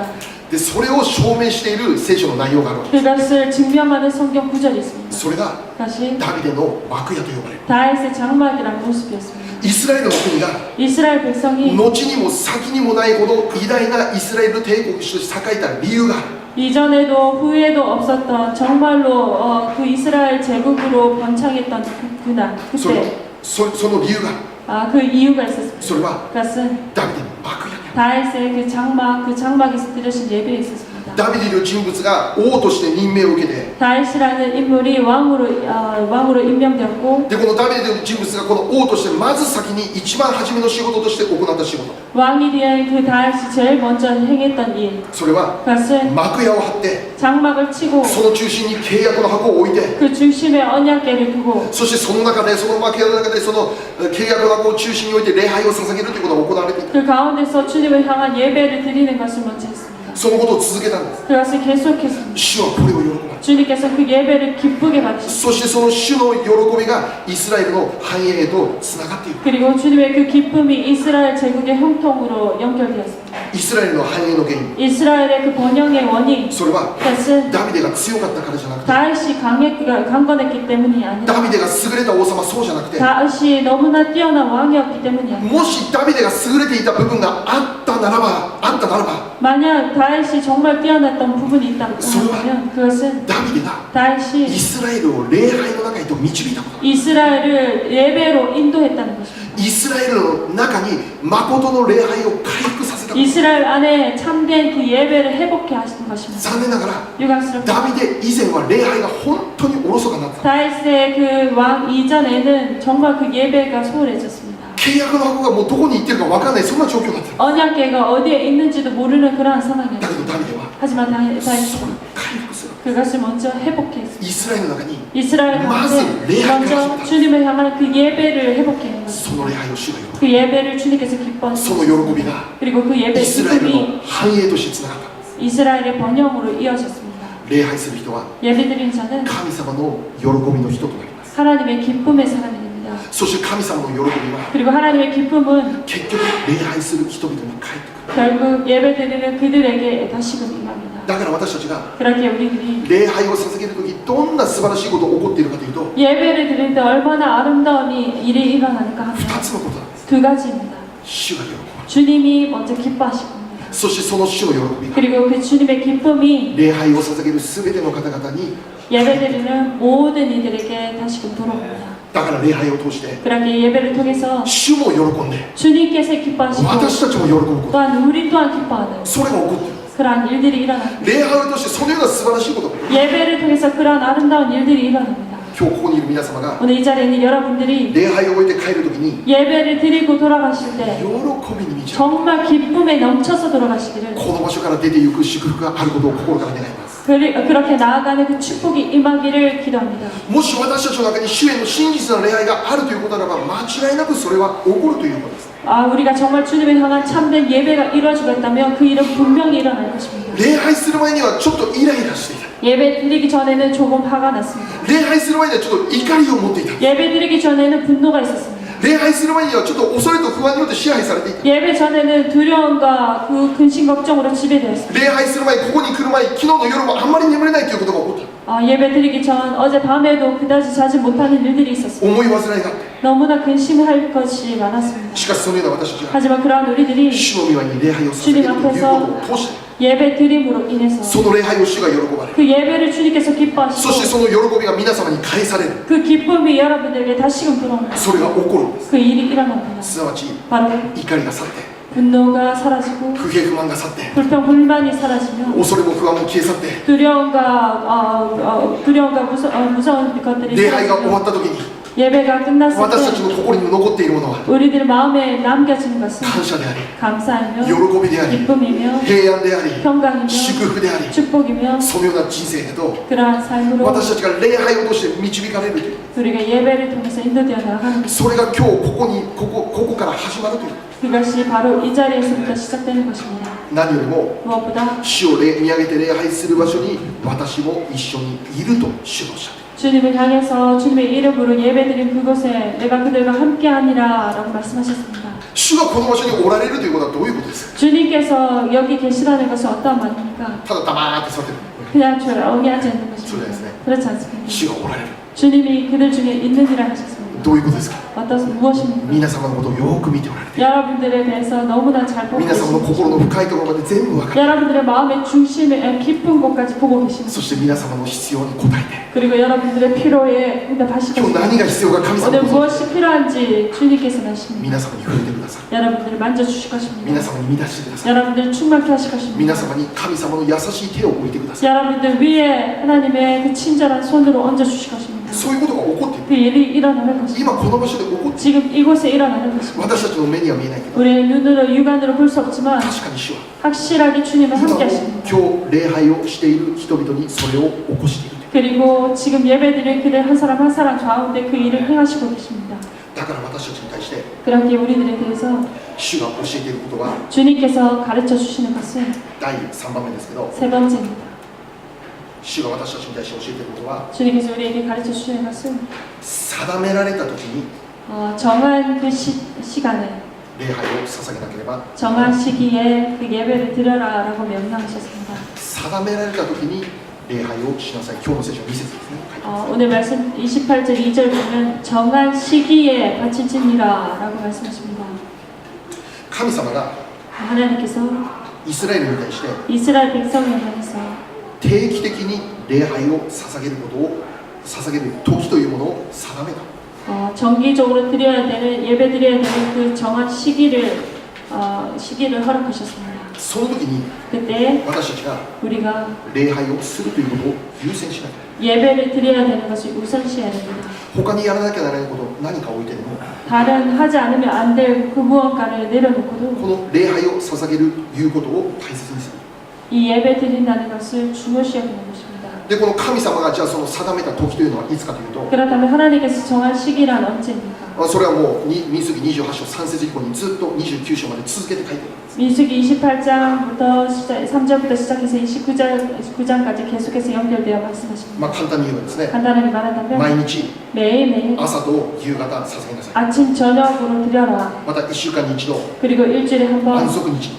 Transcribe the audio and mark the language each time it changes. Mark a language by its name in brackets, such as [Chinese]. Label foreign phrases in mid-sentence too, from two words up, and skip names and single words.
[Japanese] でそれを証明している聖書の内容があるわけです。 [Korean] 그것을 증명하는 성경 구절이 있습니다. [Japanese] それが [Korean] 그것이 [Japanese] ダビデの幕屋と呼ばれる。 [Korean] 다윗의 장막이라는 모습이었습니다. [Japanese] イスラエルの国が [Korean] 이스라엘 백성이 [Japanese] 後にも先にもないほど偉大なイスラエル帝国として栄えた理由がある。 [Korean] 이전에도 후에도 없었던 정말로 그 이스라엘 제국으로 번창했던 그날 [Japanese] その [Korean] 그때 [Japanese] その理由がある。 [Korean] 그 이유가 있었습니다. [Japanese] それは [Korean] 그것은 [Japanese] ダビデの幕屋にある。 [Korean] 다윗의 그 장막에서 드려진 예배에 있었습니다. [Japanese] ダビデという人物が王として任命を受けて、 [Korean] 다윗이라는 인물이 왕으로 임명되었고 [Japanese] でこのダビデという人物がこの王としてまず先に一番初めの仕事として行った仕事、 [Korean] 왕이 된 그 다윗이 제일 먼저 행했던 일 [Japanese] それは [Korean] 그것은 [Japanese] 幕屋を張って [Korean] 장막을 치고 [Japanese] その中心に契約の箱を置いて、 [Korean] 그 중심에 언약궤를 두고 [Japanese] そしてその中でその幕屋の中でその契約の箱を中心に置いて礼拝を捧げるということが行われていた。 [Korean] 그 가운데서 주님을 향한 예배를 드리는 것을 먼저 했습니다. [Japanese] そのことを続けたんです。 [Korean] 그것을 계속했습니다. [Japanese] 主はこれを喜ばれた。 [Korean] 주님께서 그 예배를 기쁘게 받으셨습니다. [Japanese] そしてその主の喜びがイスラエルの繁栄へとつながっている。 [Korean] 그리고 주님의 그 기쁨이 이스라엘 제국의 형통으로 연결되었습니다. [Japanese] イスラエルの繁栄の原因、 [Korean] 이스라엘의 그 번영의 원인 [Japanese] それは [Korean] 그것은 [Japanese] ダビデが強かったからじゃなくて、 [Korean] 다윗이 강건했기 때문이 아니라 [Japanese] ダビデが優れた王様そうじゃなくて、 [Korean] 다윗이 너무나 뛰어난 왕이었기 때문이 아니라 [Japanese] もしダビデが優れていた部分があったならば、 [Korean] 만약 다윗이 정말 뛰어났던 부분이 있다고 한다면 그것은 [Japanese] ダビデが [Korean] 다윗이 [Japanese] イスラエルを礼拝の中へと導いたことだ。 [Korean] 이스라엘을 예배로 인도했다는 것입니다. [Japanese] イスラエルの中に誠の礼拝を回復させたこと。 [Korean] 이스라엘 안에 참된 그 예배를 회복해 하시는 것입니다. [Japanese] 残念ながら [Korean] 유감스럽게 [Japanese] ダビデ以前は礼拝が本当におろそかになった。 [Korean] 다윗의 그 왕 이전에는 정말 그 예배가 소홀해졌습니다. [Japanese] 契約の箱がもうどこに行ってるか分からない、そんな状況になってる。 [Korean] 언약궤가 어디에 있는지도 모르는 그러한 [Japanese] だ [Korean] 상황이었습니다. [Japanese] けどダビデは [Korean] 하지만 [Japanese] それを [Korean] 다윗은 [Japanese] 回復する。 [Korean] 그것을 먼저 회복했습니다. [Japanese] イスラエルの中に [Korean] 이스라엘 가운데 먼저 주님을 향한 그 예배를 회복해낸 [Japanese] そ [Korean] 것입니다. [Japanese] の礼拝を主が喜ぶ。 [Korean] 그 예배를 주님께서 [Japanese] その [Korean] 기뻐하셨습니다. [Japanese] 喜びが [Korean] 그리고 그 예배 [Japanese] イスラエル [Korean] 기쁨이 [Japanese] の繁栄としてつながった。 [Korean] 이스라엘의 번영으로 이어졌습니다. [Japanese] 礼拝する人は [Korean] 예배드린 자는 [Japanese] 神様の喜びの人となります。 [Korean] 하나님의 기쁨의 사람이 됩니다. [Japanese] そして神様の喜びは [Korean] 그리고 하나님의 기쁨은 [Japanese] 結局礼拝する人々に返ってくる。 [Korean] 결국 예배드리는 그들에게 다시금 임합니다. [Japanese] だから私たちが [Korean] 그렇게 우리들이 [Japanese] 礼拝を捧げるときどんな素晴らしいことが起こっているかというと [Korean] 예배를 드릴 때 얼마나 아름다운 일이 일어나는가 하면 [Japanese] 2 つのことなんです。 [Korean] 두 가지입니다. [Japanese] 主が喜ぶ。 [Korean] 주님이 먼저 기뻐하실 겁니다. [Japanese] そしてその主の喜びが [Korean] 그리고 그 주님의 기쁨이 [Japanese] 礼拝を捧げる全ての方々に、 [Korean] 예배드리는 모든 이들에게 다시금 돌아옵니다. [Japanese] だから礼拝を通して [Korean] 그렇게 예배를 통해서 [Japanese] 主も喜んで [Korean] 주님께서 기뻐하시고 [Japanese] 私たちも喜ぶこと、 [Korean] 또한 우리 또한 기뻐하는 [Japanese] それが起こっている。 [Korean] 그러한 일들이 일어납니다. [Japanese] 礼拝を通してそのような素晴らしいことが、 [Korean] 예배를 통해서 그러한 아름다운 일들이 일어납니다. [Japanese] 今日ここにいる皆様が [Korean] 오늘 이 자리에 있는 여러분들이 [Japanese] 礼拝を終えて帰るときに [Korean] 예배를 드리고 돌아가실 때 [Japanese] 喜びに満ち溢れ [Korean] 정말 기쁨에 넘쳐서 돌아가시기를 [Japanese] この場所から出ていく祝福があることを心から願います。 [Korean] 그렇게 나아가는 그 축복이 임하기를 기도합니다. [Japanese] もし私たちの中に主への真実な礼拝があるということならば間違いなくそれは起こるということです。 [Korean] 우리가 정말 주님을 향한 참된 예배가 이루어지고 있다면 그 일은 분명히 일어날 것입니다. [Japanese] 礼拝する前にはちょっとイライラしていた。 [Korean] 예배 드리기 전에는 조금 화가 났습니다. [Japanese] 礼拝する前にはちょっと怒りを持っていた。 [Korean] 예배 드리기 전에는 분노가 있었습니다. [Japanese] 礼拝する前にはちょっと恐れと不安によって支配されていた。 [Korean] 예배 전에는 두려움과 그 근심 걱정으로 지배되었습니다. [Japanese] 礼拝する前にここに来る前に昨日の夜もあんまり眠れないということが起こった。 [Korean] 예배 드리기 전 어제 밤에도 그다지 자지 못하는 일들이 있었습니다. [Japanese] 思い煩いがあって、 [Korean] 너무나 근심할 것이 많았습니다. [Japanese] しかしそのような私たちが [Korean] 하지만 그러한 우리들이 [Japanese] 主の御前に礼拝を捧げるということを通して [Korean] 예배 드림으로 인해서 [Japanese] その礼拝を主が喜ばれる。 [Korean] 그 예배를 주님께서 [Japanese] そして [Korean] 기뻐하시고 [Japanese] その喜びが皆様に返される。 [Korean] 그 기쁨이 여러분들에게 다시금 들어옵니다. [Japanese] それが起こるんです。 [Korean] 그 일이 일어납니다. [Japanese] すなわち [Korean] 바로 [Japanese] 怒りが去って [Korean] 분노가 사라지고 [Japanese] 不平不満が去って [Korean] 불평 불만이 사라지며 [Japanese] 恐れも不安も消え去って [Korean] 두려움과 무서운 것들이 [Japanese] 礼拝が終わ [Korean] 사라지며 [Japanese] った時に [Korean] 예배가 끝났을 [Japanese] 私たち [Korean] 때 [Japanese] の心に残っているものは [Korean] 우리들 마음에 남겨진 것은 [Japanese] 感謝であり [Korean] 감사이며 [Japanese] 喜びであり [Korean] 기쁨이며 [Japanese] 平安であり [Korean] 평강이며 [Japanese] 祝福であり [Korean] 축복이며 [Japanese] そのような人生へと [Korean] 그러한 삶으로 [Japanese] 私たちが礼拝を通して導かれるという [Korean] 우리가 예배를 통해서 인도되어 나가는 것, [Japanese] それが今日ここから始まるという [Korean] 그것이 바로 이 자리에서부터 시작되는 것입니다. [Japanese] 何よりも [Korean] 무엇보다 [Japanese] 主を見上げて礼拝する場所に私も一緒にいると主がおっしゃっている [Korean] 주님을 향해서 주님의 이름으로 예배드린 그곳에 내가 그들과 함께하니라 라고 말씀하셨습니다. [Japanese] 主がこの場所におられるということはどういうことですか [Korean] 주님께서 여기 계시다는 것은 어떤 말입니까? [Japanese] ただ黙って座ってる [Korean] 그냥 조용히 하지 않는 것입니다. 그렇습니다. 그렇지 않습니다. [Japanese] 主がおられる [Korean] 주님이 그들 중에 있느니라 하셨습니다. [Japanese] どういうことですか [Korean] 무엇입니까? [Japanese] 皆様のことをよく見ておられている [Korean] 여러분들에 대해서 너무나 잘 보고 [Japanese] 皆様の [Korean] 계십니다. [Japanese] 心の深いところまで全部分かる [Korean] 여러분들의 마음의 중심에 깊은 곳까지 보고 계십니다. [Japanese] そして皆様の必要に応えて [Korean] 그리고 여러분들의 필요에 응답하시고 [Japanese] 今日何が必要か神様 [Korean] 오늘 [Japanese] こそ [Korean] 무엇이 필요한지 주님께서 아십니다. [Japanese] 皆様に触れてください [Korean] 여러분들을 만져주실 것입니다. [Japanese] 皆様に満たしてください [Korean] 여러분들을 충만케 하실 것입니다. [Japanese] 皆様に神様の優しい手を置いてください [Korean] 여러분들 위에 하나님의 그 친절한 손으로 얹어주실 것입니다. [Japanese] そういうことが起こっている [Korean] 그 일이 일어나는 것입니다. [Japanese] 今この場所で起こっている [Korean] 지금 이곳에 일어나는 것입니다. [Japanese] 私たちの目には見えないけど [Korean] 우리의 눈으로 육안으로 볼 수 없지만 [Japanese] 確かに主は [Korean] 확실하게 주님은 [Japanese] 今も [Korean] 함께 하십니다. [Japanese] 今日礼拝をしている人々にそれを起こしている [Korean] 그리고 지금 예배드릴 그들 한 사람 한 사람 가운데 그 일을 행하시고 계십니다. [Japanese] だから私たちに対して [Korean] 그렇게 우리들에 대해서 [Japanese] 主が教えていることは [Korean] 주님께서 가르쳐 주시는 것은 [Japanese] 第3番目ですけど [Korean] 세 번째입니다. [Japanese] 主が私たちに対して教えていることは [Korean] 주님께서 우리에게 가르쳐 주시는 것은 [Japanese] 定められた時に [Korean] 정한 그 시간에 [Japanese] 礼拝を捧げなければ [Korean] 정한 시기에 그 예배를 드려라라고 명령하셨습니다. [Japanese] 定められた時に礼拝をしなさい今日の聖書2節ですね書いてます [Korean] 오늘 말씀 28절 2절 보면 정한 시기에 바치지니라라고 말씀하십니다. [Japanese] 神様が [Korean] 하나님께서 [Japanese] イスラエルに対して [Korean] 이스라엘 백성을 향해서 [Japanese] 定期的に礼拝を捧げることを捧げる時というものを定めた [Korean] 정기적으로 드려야 되는 예배 드려야 되는 그 정한 시기를 허락하셨습니다. [Japanese] その時に [Korean] 그때 [Japanese] 私たちが [Korean] 우리가 [Japanese] 礼拝をするということを優先しなきゃ [Korean] 예배를 드려야 되는 것을 우선시해야 됩니다. [Japanese] 他にやらなきゃならないこと何か置いてでも [Korean] 다른 하지 않으면 안 될 그 무언가를 내려놓고도 [Japanese] この礼拝を捧げるということを大切にする [Korean] 이 예배 드린다는 것을 중요시 여기는 것입니다. [Japanese] でこの神様がじゃあその定めた時というのはいつかというと [Korean] 그렇다면 하나님께서 정한 시기란 언제입니까? [Japanese] それはもう民数記28章3節以降にずっと29章まで続けて書いてあるんです [Korean] 민수기 28장부터 3절부터 시작해서 29장까지 계속해서 연결되어 말씀하십니다. [Japanese] まあ簡単に言えばですね [Korean] 간단하게 말한다면 [Japanese] 毎日 [Korean] 매일매일 [Japanese] 朝と夕方捧げなさい [Korean] 아침 저녁으로 드려라. [Japanese] また1週間に一度 [Korean] 그리고 일주일에 한 [Japanese] 安 [Korean] 번 [Japanese] 息日